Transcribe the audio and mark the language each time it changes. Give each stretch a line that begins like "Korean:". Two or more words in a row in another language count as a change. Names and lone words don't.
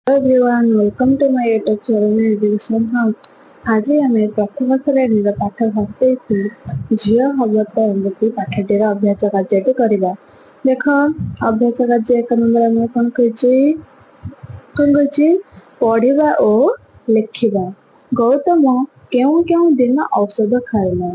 English: everyone, welcome to my YouTube channel Education Hub।
Odia: ଆଜି ଆମେ ପ୍ରଥମ ଶ୍ରେଣୀର ପାଠ 27 ଝିଅ ହବ ତ ଏମିତି ପାଠଟିର ଅଭ୍ୟାସ କାର୍ଯ୍ୟଟି କରିବା। ଦେଖ ଅଭ୍ୟାସ କାର୍ଯ୍ୟ 1 ନମ୍ବର ଆମେ କଣ କହିଛି ପଢିବା ଓ ଲେଖିବା। ଗୌତମ କେଉଁ କେଉଁ ଦିନ ଔଷଧ ଖାଇଲା?